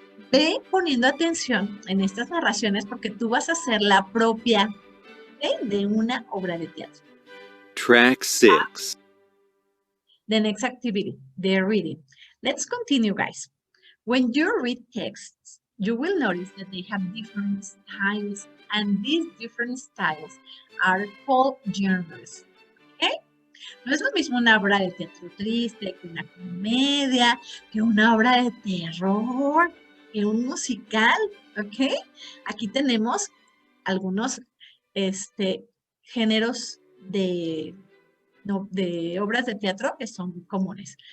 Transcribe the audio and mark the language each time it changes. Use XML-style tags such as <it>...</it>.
<es>Ve poniendo atención en estas narraciones porque tú vas a ser la propia de una obra de teatro.</es> <en>Track 6. The next activity, the reading. Let's continue, guys. When you read texts, you will notice that they have different styles, and these different styles are called genres. ¿Okay?</en> <es>No es lo mismo una obra de teatro triste que una comedia, que una obra de terror, que un musical, ¿ok? Aquí tenemos algunos géneros de obras de teatro que son comunes.</es>